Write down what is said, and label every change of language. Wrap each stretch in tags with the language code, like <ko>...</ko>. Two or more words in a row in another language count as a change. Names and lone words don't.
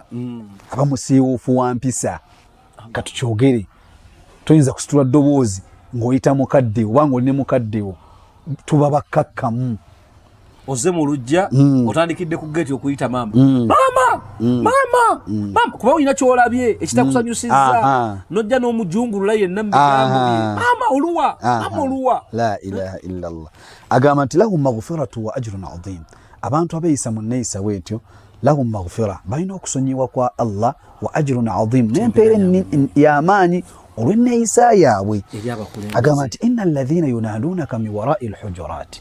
<lg>aba musiiwuufu wa mpisa. Katukyogere toyinza kusitula ddoboozi ng'oyita mukadde oba ng'oli ne mukadde wo tuba bakakkamu. Ozze mu lujja otandikidde ku geeti okuyita maama maama kuba olina kyolabye ekitakusanyusizza nojja n'omujungulula yenna mu bigambo bye maama oluwa.</lg> <ar>La إله إلا الله.</ar> <lg>Agamba nti</lg> <ar>لهم مغفرة وأجر عظيم.</ar> <lg>Abantu abayisa mu nneeyisa bwetyo</lg> <ar>لهم مغفرة</ar> <lg>balina okusonyiwa kwa Allah</lg> <ar>وأجر عظيم</ar> <lg>n'empeera y'amaanyi olw'enneeyisa yaabwe. Agamba nti</lg> <ar>إن الذين ينادونك من وراء الحجرات.</ar>